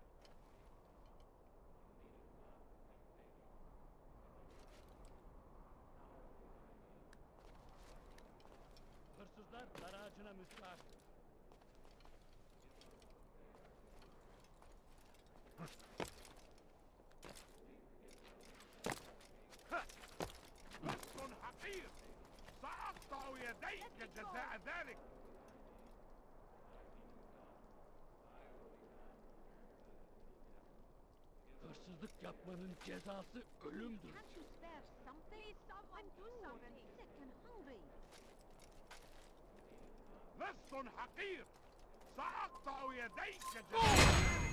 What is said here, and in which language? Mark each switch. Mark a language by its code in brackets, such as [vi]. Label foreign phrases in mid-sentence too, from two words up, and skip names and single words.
[tr] Hırsızlar dar ağacına müstahaktır. [ar] لص حقير سأقطع يديك جزاء ذلك. [tr] Hırsızlık yapmanın cezası ölümdür. [en] Can't you spare something? I'm poor and sick and hungry. [ar] لص حقير سأقطع يديك جزاء ذلك.